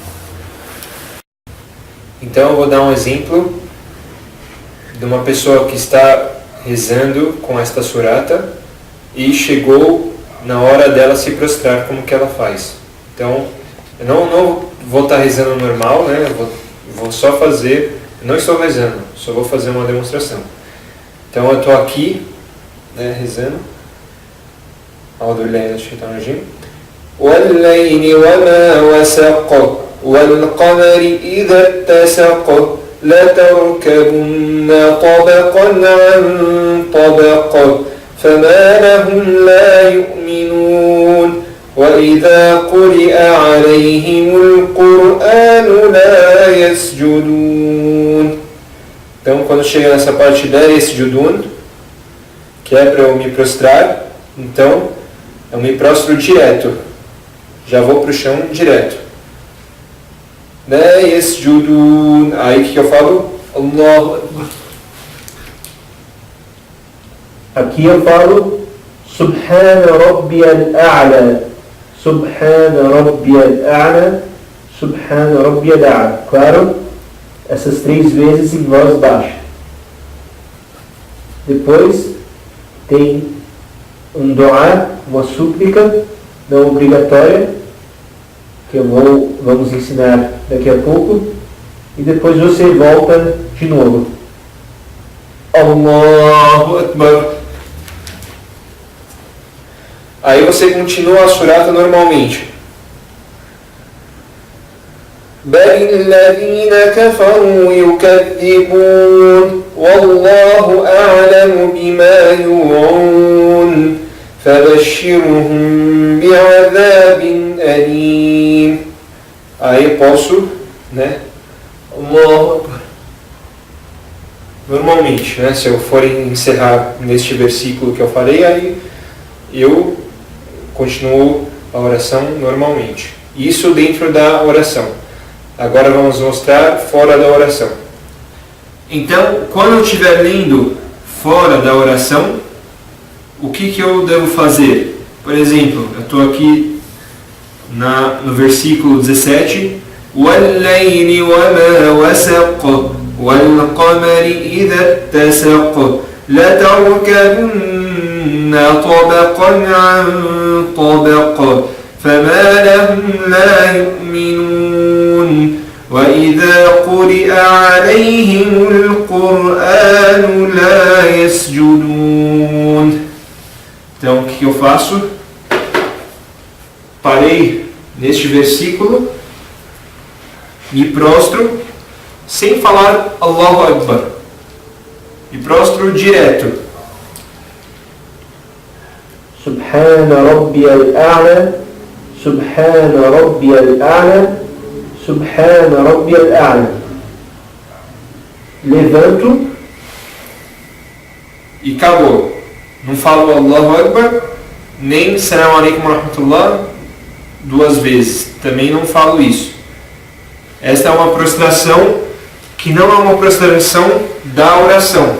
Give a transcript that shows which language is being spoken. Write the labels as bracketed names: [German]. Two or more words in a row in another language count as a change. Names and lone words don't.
[Portuguese] Então eu vou dar um exemplo de uma pessoa que está rezando com esta surata e chegou na hora dela se prostrar, como que ela faz. Então eu não vou estar rezando normal, eu vou só fazer, não estou rezando, só vou fazer uma demonstração. Então eu estou aqui, rezando. [Arabic] وَاللَّيْلِ وَمَا وَسَقَ وَالْقَمَرِ إِذَا اتَّسَقَ لَتَرْكَبُنَّ طَبَقًا عَنْ طَبَقٍ فَمَا لَهُمْ لَا يُؤْمِنُونَ وَإِذَا قُرِئَ عَلَيْهِمُ الْقُرْآنُ لَا يَسْجُدُونَ. [Portuguese] Então, quando chega nessa parte da yasjudun, que é para eu me prostrar, então eu me prostro direto. Já vou para o chão direto. [Arabic] لا يسجدون. [Portuguese] Aí o que eu falo? Allah. Aqui eu falo [Arabic] سبحان ربي الأعلى. سبحان ربي الأعلى. سبحان ربي الأعلى. [Portuguese] Claro? Essas 3 vezes em voz baixa. Depois tem um dua, uma súplica não obrigatória, que vamos ensinar daqui a pouco, e depois você volta de novo. [Arabic] الله أكبر. [Portuguese] Aí você continua a surata normalmente. [Arabic] بل الذين كفروا يكذبون والله أعلم بما يوعون فبشرهم بعذاب أليم. [Portuguese] Aí posso, [Arabic] الله أكبر. [Portuguese] Normalmente, se eu for encerrar neste versículo que eu falei, aí eu continuo a oração normalmente. Isso dentro da oração. Agora vamos mostrar fora da oração. Então, quando eu estiver lendo fora da oração, o que eu devo fazer? Por exemplo, eu estou aqui no versículo 17. [Arabic] وَاللَّيْلِ وَمَا وَسَقَ وَالْقَمَرِ إِذَا اتَّسَقَ لَتَرْكَبُنَّ طَبَقًا عَنْ طَبَقٍ فما لهم لا يؤمنون وإذا قرئ عليهم القرآن لا يسجدون. [Portuguese] Então o que eu faço? Parei neste versículo, me prostro sem falar [Arabic] الله أكبر, [Portuguese] me prostro direto. [Arabic] سبحان ربي الأعلى، سبحان ربي الأعلى، سبحان ربي الأعلى. [Portuguese] Levanto e acabou. Não falo [Arabic] الله أكبر, [Portuguese] nem [Arabic] السلام عليكم ورحمة الله [Portuguese] duas vezes. Também não falo isso. Esta é uma prostração que não é uma prostração da oração.